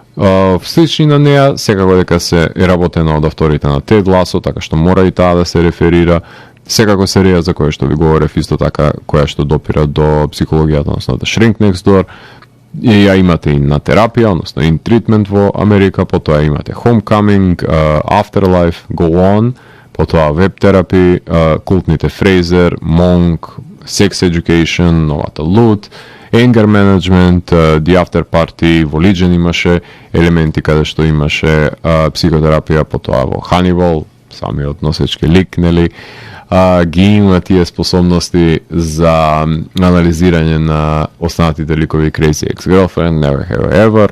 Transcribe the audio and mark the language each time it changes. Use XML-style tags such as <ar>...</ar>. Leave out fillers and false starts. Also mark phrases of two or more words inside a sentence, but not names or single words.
<mk>Слични на неа, секако дека се е работена од авторите на Тед Ласо, така што мора и таа да се реферира. Секако серија за која што ви говорев, исто така која што допира до психологијата, односно The Shrink Next Door, и ја имате и на терапија, односно In Treatment во Америка, потоа имате Homecoming, Afterlife, Go On, потоа Web Therapy, култните Frasier, Monk, Sex Education, новата Loot, Anger Management, The After Party, во Legion имаше елементи каде што имаше психотерапија, потоа во Hannibal, самиот носечки лик, нели, ги има тие способности за анализирање на останатите ликови Crazy Ex-Girlfriend, Never Have I Ever.</mk>